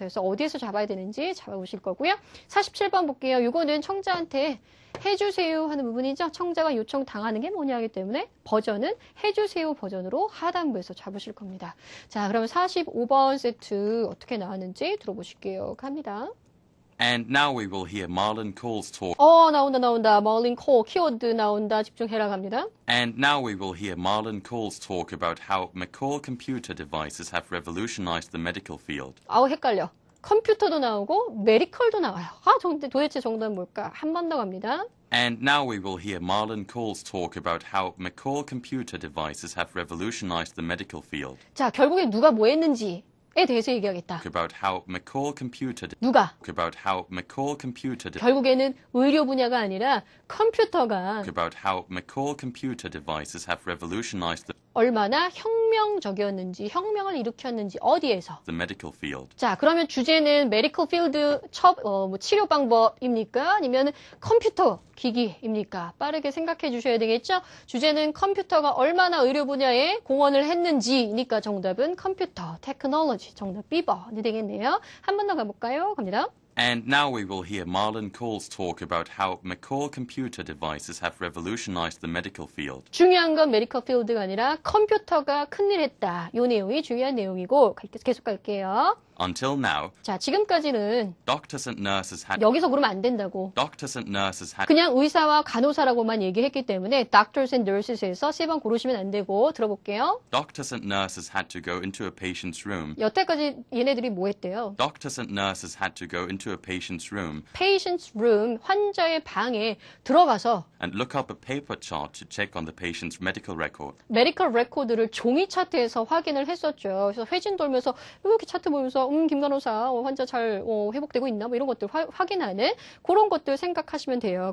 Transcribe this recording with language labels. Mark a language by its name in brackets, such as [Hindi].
[Korean] 그래서 어디에서 잡아야 되는지 잡아보실 거고요. 47번 볼게요. 요거는 청자한테 해주세요 하는 부분이죠. 청자가 요청당하는 게 뭐냐 하기 때문에 버전은 해주세요 버전으로 하단부에서 잡으실 겁니다. 자, 그러면 45번 세트 어떻게 나왔는지 들어보실게요. 갑니다. [English] And now we will hear Marlon Cole's talk. [Korean] 나온다. Marlon Cole 키워드 나온다. 집중해라 갑니다. [English] And now we will hear Marlon Cole's talk about how McCall computer devices have revolutionized the medical field. [Korean] 헷갈려. 컴퓨터도 나오고 메디컬도 나와요. 도대체 정답은 뭘까? 한 번 더 갑니다. [English] And now we will hear Marlon Cole's talk about how McCall computer devices have revolutionized the medical field. [Korean] 자, 결국에 누가 뭐 했는지에 대해서 얘기하겠다. [English] About how McCall computer [Korean] 누가? [English] About how McCall computer [Korean] 결국에는 의료 분야가 아니라 컴퓨터가 [English] About how McCall computer devices have revolutionized [Korean] 얼마나 혁명적이었는지, 혁명을 일으켰는지 어디에서? [English] the medical field. [Korean] 자, 그러면 주제는 메디컬 필드 치료 방법입니까? 아니면 컴퓨터 기기입니까? 빠르게 생각해 주셔야 되겠죠? 주제는 컴퓨터가 얼마나 의료 분야에 공헌을 했는지니까 정답은 컴퓨터, 테크놀로지, 정답 B번이 되겠네요. 한 번 더 가볼까요? 갑니다. [English] And now we will hear Marlon Cole's talk about how McCall computer devices have revolutionized the medical field. [Korean] 중요한 건 메디컬 필드가 아니라 컴퓨터가 큰일 했다. 이 내용이 중요한 내용이고 계속 갈게요. [English] Until now, [Korean] 자, 지금까지는 [English] doctors and nurses had [Korean] 여기서 그러면 안 된다고. [English] doctors and nurses had [Korean] 그냥 의사와 간호사라고만 얘기했기 때문에 [English] doctors and nurses [Korean] 에서 3번 고르시면 안 되고 들어볼게요. [English] doctors and nurses had to go into a patient's room. [Korean] 여태까지 얘네들이 뭐 했대요? [English] Doctors and nurses had to go into a patient's room [Korean] patient's room, 환자의 방에 들어가서 [English] and look up a paper chart to check on the patient's medical record. [Korean] 메디컬 레코드를 종이 차트에서 확인을 했었죠. 그래서 회진 돌면서 이렇게 차트 보면서 김 간호사 환자 잘 회복되고 있나 뭐 이런 것들 확인하는 그런 것들 생각하시면 돼요.